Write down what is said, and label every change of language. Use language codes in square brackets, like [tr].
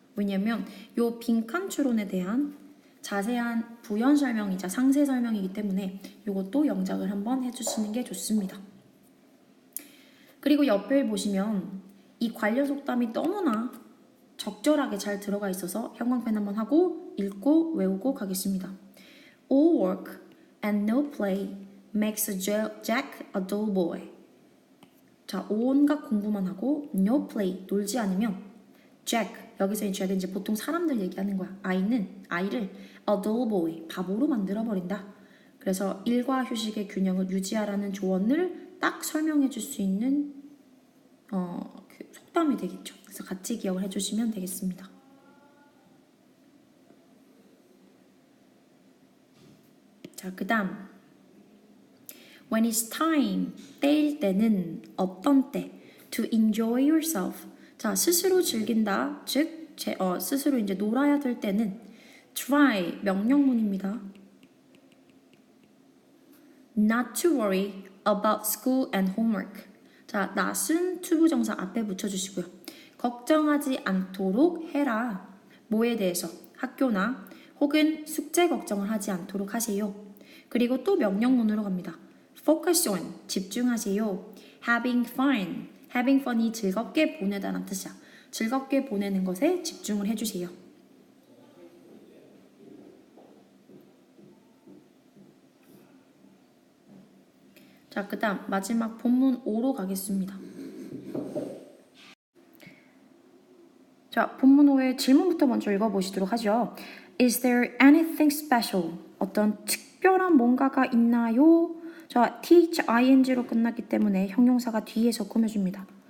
[ko] 왜냐면 이 빈칸 추론에 대한 자세한 부연 설명이자 상세 설명이기 때문에 이것도 영작을 한번 해주시는 게 좋습니다. 그리고 옆에 보시면 이 관련 속담이 너무나 적절하게 잘 들어가 있어서 형광펜 한번 하고 읽고 외우고 가겠습니다. [en] All work and no play makes Jack a dull boy. [ko] 자, 온갖 공부만 하고 [en] no play, [ko] 놀지 않으면 Jack, 여기서 이 Jack은 이제 보통 사람들 얘기하는 거야. 아이를 a dull boy, 바보로 만들어버린다. 그래서 일과 휴식의 균형을 유지하라는 조언을 딱 설명해 줄 수 있는 그 속담이 되겠죠. 그래서 같이 기억을 해주시면 되겠습니다. 자, 그 다음 [en] When it's time, [ko] 때일 때는 어떤 때 [en] to enjoy yourself. [ko] 자, 스스로 즐긴다. 즉, 스스로 이제 놀아야 될 때는 try, 명령문입니다. [en] Not to worry about school and homework. [ko] 자, not은 투부정사 앞에 붙여주시고요. 걱정하지 않도록 해라. 뭐에 대해서? 학교나 혹은 숙제 걱정을 하지 않도록 하세요. 그리고 또 명령문으로 갑니다. [en] Focus on, [ko] 집중하세요. Having fun, having fun이 즐겁게 보내다라는 뜻이야. 즐겁게 보내는 것에 집중을 해주세요. 자, 그 다음 마지막 본문 5로 가겠습니다. 자, 본문 5의 질문부터 먼저 읽어보시도록 하죠. [en] Is there anything special? [ko] 어떤 특별한 뭔가가 있나요? 자, thing로 끝났기 때문에 형용사가 뒤에서 꾸며줍니다.